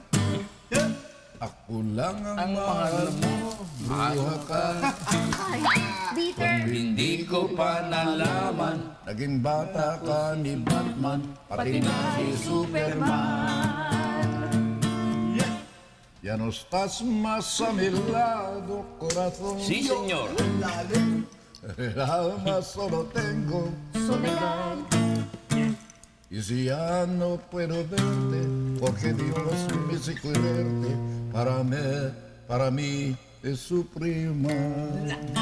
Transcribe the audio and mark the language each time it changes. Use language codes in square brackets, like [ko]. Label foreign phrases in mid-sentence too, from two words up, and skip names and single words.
[tl] Ako lang ang mahal mo. Bruha ka. Bitter. Hindi ko pa nalaman. Naging bata ka ni Batman, pati na si Superman. [es] Ya no estás más a mi lado, corazón. Sí, señor. El alma solo tengo Soledad. y si ya no puedo verte, porque Dios me hizo quererte, para mí es sufrir más.